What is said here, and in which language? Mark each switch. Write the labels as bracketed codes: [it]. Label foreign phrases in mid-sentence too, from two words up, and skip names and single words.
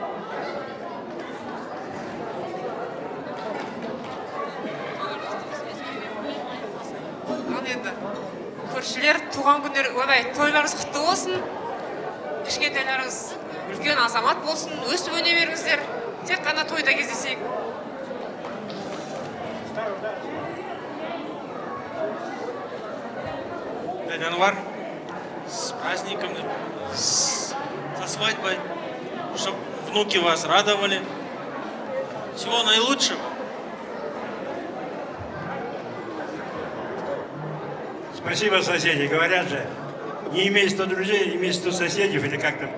[kk] Енді көршілер, туған күндер, одай тойларыңыз құтты болсын. Кішкентайларыңыз үлкен азамат болсын, өсіп өне беріңіздер. Тек қана тойда кездесейік. Анвар, [ru] с праздником, со свадьбой, чтобы внуки вас радовали. Всего наилучшего. Спасибо, соседи. Говорят же, не имей 100 друзей, имей 100 соседей, или как там.